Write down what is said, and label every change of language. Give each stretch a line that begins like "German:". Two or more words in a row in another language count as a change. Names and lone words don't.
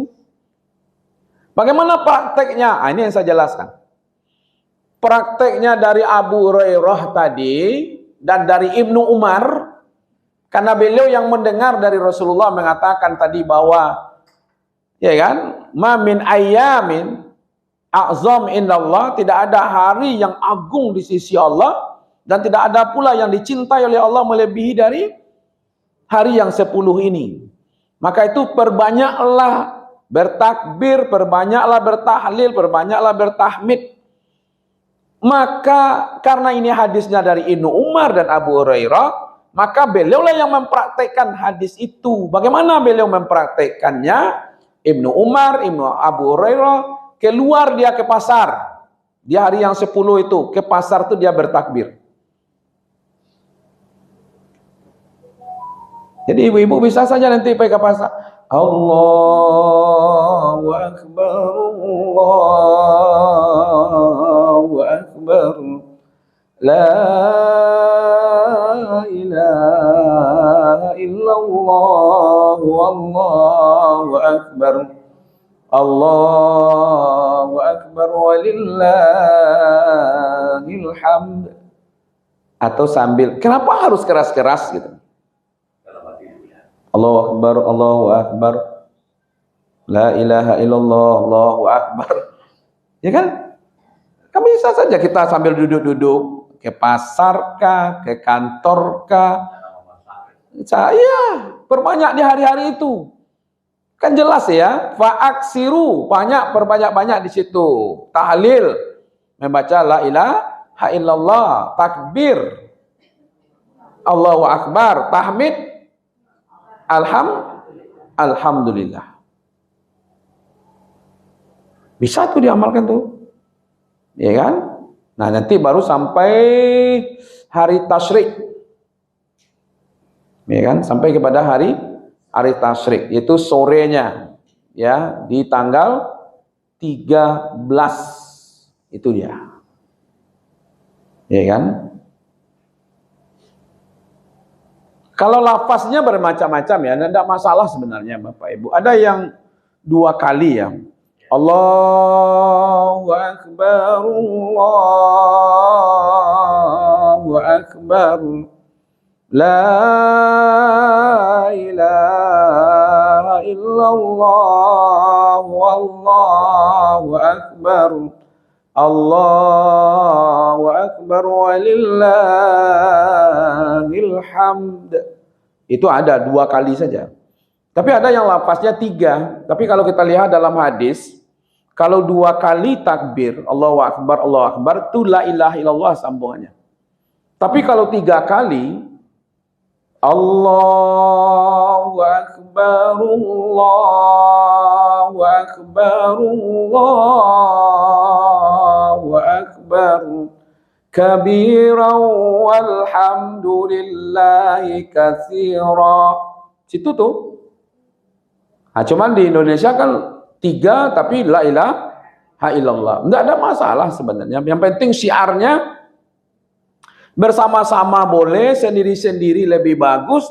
Indonesian: Bagaimana prakteknya? Ini yang saya jelaskan. Prakteknya dari Abu Hurairah tadi dan dari Ibnu Umar, karena beliau yang mendengar dari Rasulullah mengatakan tadi bahwa, ya kan,
Arabic: ما من أيام أعظم عند الله,
Indonesian: tidak ada hari yang agung di sisi Allah dan tidak ada pula yang dicintai oleh Allah melebihi dari hari yang 10 ini. Maka itu perbanyaklah bertakbir, perbanyaklah bertahlil, perbanyaklah bertahmid. Maka karena ini hadisnya dari Ibnu Umar dan Abu Hurairah, maka beliaulah yang mempraktekkan hadis itu. Bagaimana beliau mempraktekkannya? Ibnu Umar, Ibnu Abu Hurairah keluar dia ke pasar. Di hari yang 10 itu, ke pasar itu dia bertakbir. Jadi ibu-ibu bisa saja nanti pergi ke pasar.
Arabic: الله أكبر الله أكبر لا إله إلا الله الله أكبر الله أكبر ولله الحمد.
Indonesian: Atau sambil, kenapa harus keras-keras gitu?
Arabic: الله أكبر الله أكبر. لا إله إلا الله الله أكبر.
Indonesian: Ya kan? Kan bisa saja kita sambil duduk-duduk ke pasar kah, ke kantor kah. Saya perbanyak di hari-hari itu. Kan jelas ya, fa'aksiru, perbanyak-banyak di situ. Tahlil, membaca
Arabic: لا إله إلا الله,
Indonesian: takbir,
Arabic: الله أكبر,
Indonesian: tahmid, alhamdulillah. Bisa tuh diamalkan tuh. Ya kan? Nah, nanti baru sampai hari tasyrik. Ya kan? Sampai kepada hari tasyrik, itu sorenya ya, di tanggal 13 itu dia. Ya kan? Kalau lafaznya bermacam-macam ya, tidak masalah sebenarnya Bapak Ibu. Ada yang 2 kali ya.
Arabic: الله أكبر الله أكبر. لا إله إلا الله والله أكبر. الله أكبر ولله الحمد.
Indonesian: Itu ada 2 kali saja. Tapi ada yang lafaznya 3. Tapi kalau kita lihat dalam hadis, kalau 2 kali takbir,
Arabic: الله أكبر,
Indonesian: itu
Arabic: لا إله إلا الله
Indonesian: sambungannya. Tapi kalau 3 kali,
Arabic: الله أكبر الله أكبر الله أكبر كبيرا والحمد لله كثيرا.
Indonesian: Situ tuh. Nah, cuman di Indonesia kan 3 tapi
Arabic: لا إله إلا الله.
Indonesian: Enggak ada masalah sebenarnya. Yang penting syiarnya bersama-sama boleh, sendiri-sendiri lebih bagus.